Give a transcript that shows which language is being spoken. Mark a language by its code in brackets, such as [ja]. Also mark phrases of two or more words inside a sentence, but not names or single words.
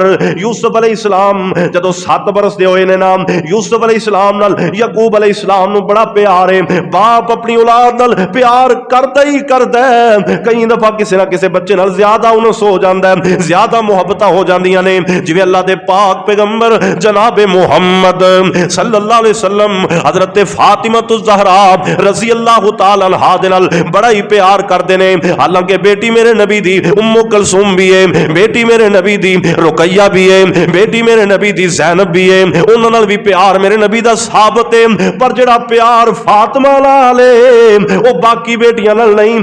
[pa] یوسف [ar] عليه السلام [pa] جدوں 7 برس دے ہوئے نے نا یوسف [ar] عليه السلام [pa] نال یعقوب [ar] عليه السلام [pa] نوں بڑا پیار ہے. باپ اپنی اولاد نال پیار کردا ہی کردا ہے. کئی دفعہ کسی نہ کسی بچے نال زیادہ انس ہو جاندا ہے زیادہ محبت ہو جاندیاں نے جویں اللہ دے پاک پیغمبر جناب محمد [ar] صلى الله عليه وسلم [pa] حضرت فاطمہ زہرا [ar] رضي الله تعالى عنها [pa] دے نال بڑا ہی پیار کردے نے. حالانکہ بیٹی میرے نبی دی ام کلثوم وی ہے بیٹی میرے نبی دی رقیہ وی ہے بیٹی میرے نبی دی زینب وی ہے انہاں نال وی پیار میرے نبی دا ثابت ہے پر جیہڑا پیار فاطمہ نال ہے او باقی بیٹیاں نال نہیں.